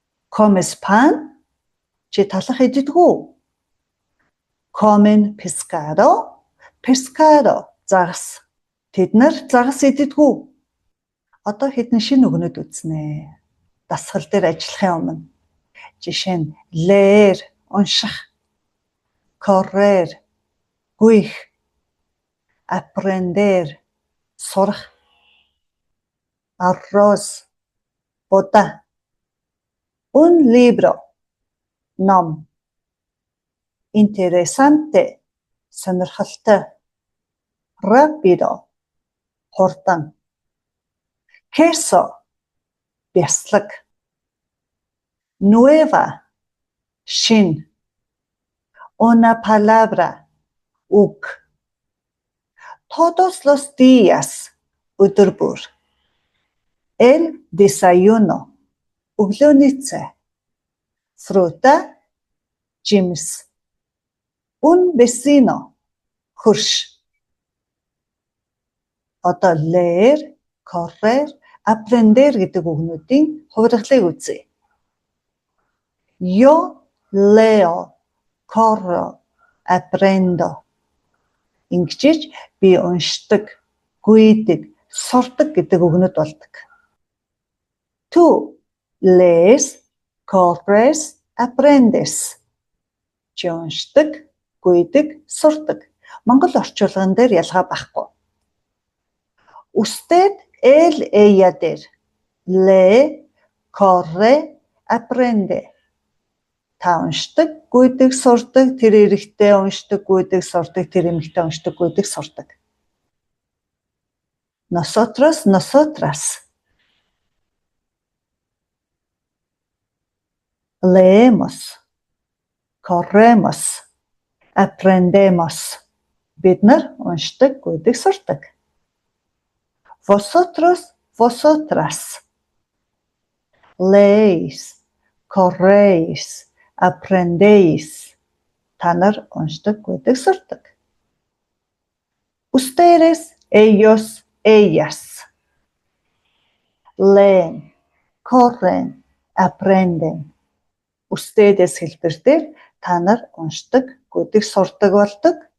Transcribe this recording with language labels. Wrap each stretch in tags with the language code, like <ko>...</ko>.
<es>Comes pan?</es> <mn>Чи талах иддэггүй.</mn> <es>Comen pescado?</es> <mn>Pescado загас. Тэд нар загас иддэггүй. Одоо хэдэн шинэ үгнүүд үзнэ. Дасгал дээр ажиллахын өмнө. Жишээ нь</mn> <es>leer</es> <mn>унших,</mn> <es>correr</es> <mn>гүйх,</mn> <es>aprender</es> <mn>сурах,</mn> <es>arroz boda, un libro ном, interesante</es> <mn>сонирхолтой,</mn> <es>rápido</es> <mn>хурдан,</mn> <es>queso бяцлаг, nueva шин, una palabra үг. Todos los días өдөр бүр. El desayuno өглөөний цай. Fruta жимс. Un vecino хөрш.</es> <mn>Одоо</mn> <es>leer, correr, aprender</es> <mn>гэдэг үгнүүдийн хувиргалыг үзье.</mn> <es>Yo leo, corro, aprendo.</es> <mn>Ингэж би уншдаг, гүйдэг, сурдаг гэдэг үгнүүд болдог.</mn> <es>Tu lees, corres, aprendes.</es> <mn>Чи уншдаг, гүйдэг, сурдаг. Монгол орчуулган дээр ялгаа байхгүй.</mn> <es>Usted ella</es> <mn>дээр</mn> <es>lee, corre, aprende.</es> <mn>Та уншдаг, гүйдэг, сурдаг, тэр эрэгтэй уншдаг, гүйдэг, сурдаг, тэр эмэгтэй уншдаг, гүйдэг, сурдаг.</mn> <es>Nosotros, nosotras. Leemos, corremos, aprendemos.</es> <mn>Бид нар уншдаг, гүйдэг, сурдаг.</mn> <es>Vosotros, vosotras. Leéis, corréis, aprendéis.</es> <mn>Та нар уншдаг, гүйдэг, сурдаг.</mn> <es>Ustedes, ellos, ellas. Leen, corren, aprenden.</es> <mn>Ustedes хэлбэр дээр та нар уншдаг, гүйдэг, сурдаг болдог.</mn>